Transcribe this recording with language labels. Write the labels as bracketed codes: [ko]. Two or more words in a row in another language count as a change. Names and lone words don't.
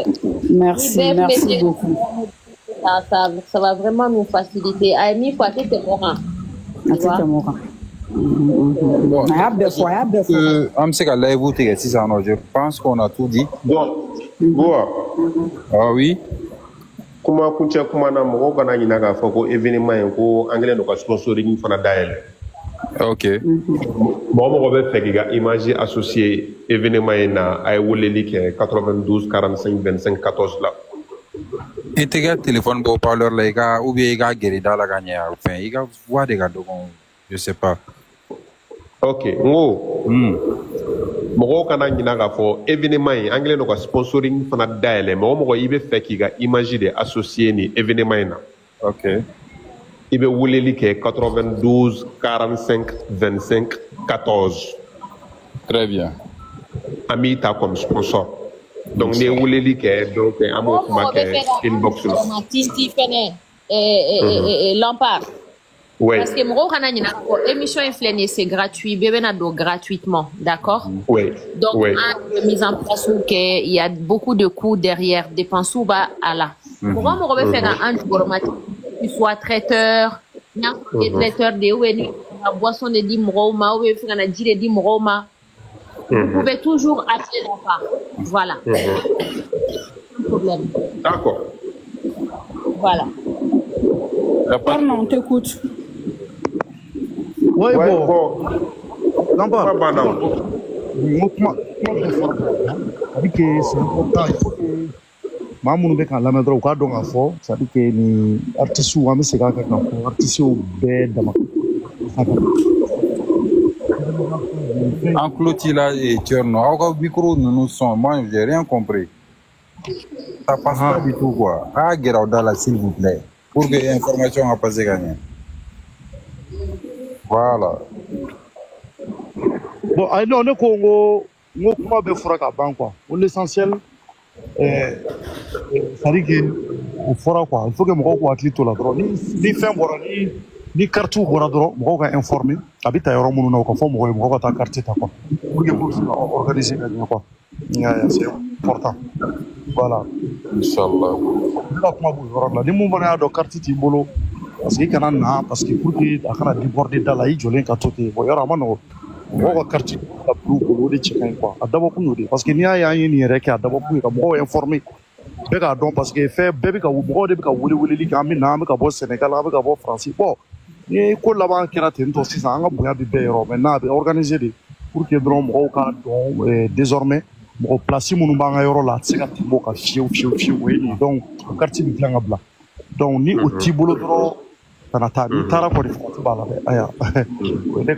[fr] Merci beaucoup. Ça va vraiment nous faciliter. Aïmi, il faut acheter tes morans. Je pense qu'on a tout dit. Bon, Boa. Ah oui. [bm] Kuma kuncha kuma na mɔgɔw kana ɲina k'a fɔ ko événement in ko an kɛlen don ka sponsoring fana dayɛlɛ. Ok. Mɔgɔ bɛ fɛ k'i ka image associé événement in na a ye weleli kɛ 92 45 25 14 la. I tɛ kɛ téléphone bɔ parleur la [fr] ou bien [bm] i ka gɛrɛ da la ka ɲɛ fɛn i ka voix de ka dɔgɔ [fr] je sais pas. [bm] Ok n ko mɔgɔw kana ɲina k'a fɔ événement in an kɛlen don ka sponsoring fana dayɛlɛ mɔgɔ i bɛ fɛ k'i ka image de associé ni événement in na. Ok. I bɛ weleli kɛ 92 45 25 14. [fr] Très bien. [bm] An b'i ta [fr] comme sponsor. [bm] Donc ni weleli kɛ donc an b'o kuma kɛ inbox la. Tisti fɛnɛ Lampard. [fr] Ouais. Parce que [bm] mɔgɔw kana ɲina ko émission in filɛ nin ye [fr] c'est gratuit [bm] bɛɛ bɛna don gratuitement, [fr] d'accord? Oui. Donc oui. an mise en place kɛ il y a beaucoup de coûts derrière dépenses [bm] b'a a la. Mɔgɔ bɛ fɛ ka an jukɔrɔma [fr] tu sois traiteur, [bm] n'a traiteur de ou ni [fr] la boisson de [bm] di mɔgɔw ma ou fɛ ka na ji de di mɔgɔw ma. [fr] Vous pouvez toujours acheter la part. Voilà. Pas de problème. D'accord. Voilà. Pardon, on t'écoute. Oui, Ouais, bon. bon. Lampard. Pas banal. C'est-à-dire que c'est important. Il faut que [bm] maa minnu bɛ k'an lamɛn dɔrɔn u k'a dɔn k'a fɔ [fr] c'est-à-dire que [bm] ni artistes an bɛ segin a kan k'a fɔ artistes bɛɛ dama. [fr] En clôture là et Tcherno, au micro nous sommes, moi j'ai rien compris. Ça passe pas du tout quoi. Ah, Gerauda s'il vous plaît. Pour que l'information a passé gagner. Voilà. Bon, non, [bm] ne ko n ko kuma bɛɛ fɔra ka ban quoi. [fr] L'essentiel, c'est-à-dire que [bm] o fɔra [fr] quoi. Il faut que [bm] mɔgɔw k'u hakili to la dɔrɔn ni fɛn bɔra ni carte bɔra dɔrɔn mɔgɔw ka informer a bɛ ta yɔrɔ minnu na o ka fɔ mɔgɔw ye mɔgɔw ka taa carte ta quoi. [fr] Pour que pour se organiser [bm] ka ɲɛ [fr] quoi. C'est important. Voilà. Inch'Allah. [bm] Ne ka kuma b'o yɔrɔ la ni mun fana y'a dɔn carte t'i bolo [fr] parce que [bm] i kana na [fr] parce que pour que [bm] a kana déborder da la i jɔlen ka to ten bon yɔrɔ a ma nɔgɔn. Mɔgɔw ka carte ka bila u bolo o de cɛ ka ɲi quoi a dabɔkun y'o de [fr] parce que [bm] n'i y'a ye an ye nin yɛrɛ kɛ a dabɔkun ye ka mɔgɔw informer bɛɛ k'a dɔn [fr] parce que [bm] fɛn bɛɛ bɛ ka mɔgɔw de bɛ ka weleli kɛ an bɛ na an bɛ ka bɔ Sénégal an bɛ ka bɔ France bon ni ko laban kɛra ten tɔ sisan an ka bonya bɛ bɛɛ yɔrɔ maintenant a bɛ organiser de [fr] pour que [bm] dɔrɔn mɔgɔw k'a dɔn désormais mɔgɔ place minnu b'an ka yɔrɔ la a tɛ se ka tɛmɛ o kan fiyewu o ye nin donc carte bɛ dilan ka bila donc ni o t'i bolo dɔrɔn kana taa n'i taara kɔni farati b'a la dɛ aya o ye ne ka